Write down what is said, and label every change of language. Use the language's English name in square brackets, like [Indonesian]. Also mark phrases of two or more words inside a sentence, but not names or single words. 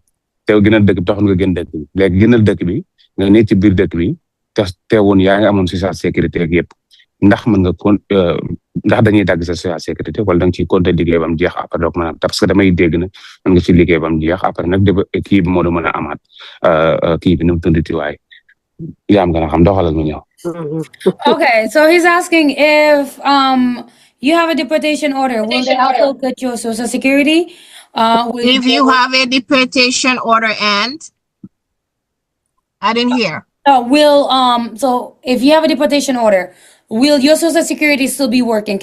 [Wolof] teew génnal dëkk bi taxul nga génn dëkk bi léegi génnal dëkk bi nga ne ci biir dëkk bi te teewoon yaa ngi amoon [French] social sécurité [Wolof] ak yëpp ndax mën nga ndax dañuy dagg sa [French] social sécurité [Wolof] wala da nga ciy compter liggéey ba mu jeex [French] après donc [Wolof] maanaam [French] parce que [Wolof] damay dégg na mën nga ci liggéey ba mu jeex après nag kii bi moo doon mën a amaat kii bi nu mu tuddati waay yaa am gën a xam doxalal mu ñëw. [English] Okay, so he's asking if you have a deportation order, will they also cut your social security? If you have a deportation order and I didn't hear. So if you have a deportation order, will your social security still be working?